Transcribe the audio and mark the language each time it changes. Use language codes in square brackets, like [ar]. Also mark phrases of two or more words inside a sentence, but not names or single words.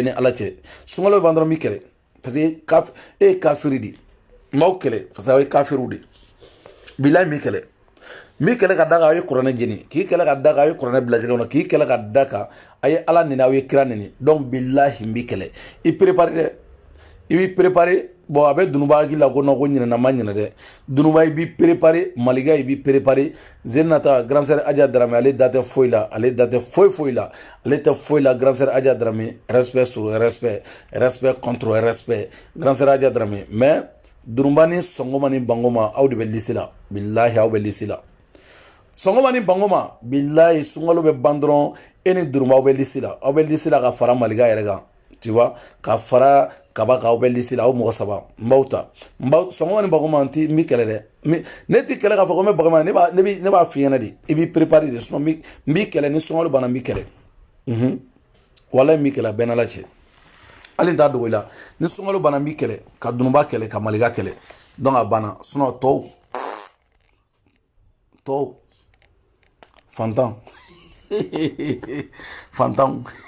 [bm] ni ala cɛ sunkalo bɛ ban dɔrɔn min kɛlɛ [fr] parce que [bm] e ye kafiri de m'aw kɛlɛ [fr] parce que [bm] aw ye kafiriw de bilayi min kɛlɛ mi kɛlɛ ka da kan aw ye kuranɛ jeni k'i kɛlɛ ka da kan aw ye kuranɛ bila jɛgɛ kɔnɔ k'i kɛlɛ ka da kan a ye ala neni aw ye kira neni donc bilahi n b'i kɛlɛ i préparé dɛ i b'i préparé bon a bɛ dunuba hakili la ko non ko ɲinɛna ma ɲinɛ dɛ dunuba i b'i préparé maliga i b'i préparé zenata [fr] grand sœur [bm] Adja Dramé ale da tɛ foyi la ale da tɛ foyi la ale tɛ foyi la grand sœur Adja Dramé [fr] respect sur respect contre respect grand sœur [bm] Adja Dramé mais dunuba ni sɔngɔma ni bangoma aw de bɛ lisi la bilahi aw bɛ lisi la sɔngɔma ni bangoma bilahi sunkalo bɛ ban dɔrɔn e ni dunuba aw bɛ lisi la ka fara maliga yɛrɛ kan [fr] tu vois [bm] ka kaba ka bɛ lisi la aw mɔgɔ saba n b'aw ta sɔngɔ ni bagoma n ti n b'i kɛlɛ dɛ ne ti kɛlɛ k'a fɔ ko n bɛ bagoma ne b'a f'i ɲɛna de i b'i préparer de sinon n b'i kɛlɛ ni sɔngɔ banna n b'i kɛlɛ walayi n b'i kɛlɛ a bɛɛ n'ala cɛ hali n t'a dogo i la ni sɔngɔ banna n b'i kɛlɛ ka dunuba kɛlɛ ka maliga kɛlɛ donc a banna sinon tɔw fantan fantan